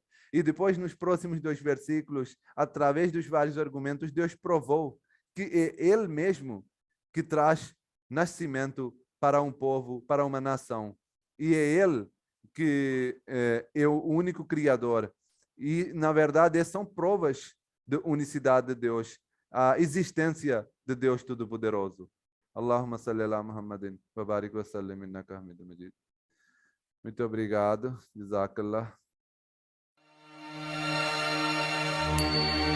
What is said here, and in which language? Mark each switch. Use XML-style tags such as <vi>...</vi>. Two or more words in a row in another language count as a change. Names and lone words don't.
<pt>E depois, nos próximos 2 versículos, através dos vários argumentos, Deus provou que é Ele mesmo que traz nascimento para um povo, para uma nação. E é Ele que é o único Criador. E, na verdade, são provas de unicidade de Deus, a existência de Deus Todo-Poderoso.</pt> <ar>اللهم صل على محمد وبارك وسلم إنك حميد مجيد.</ar> <pt>Muito obrigado. Jazakallah.</pt>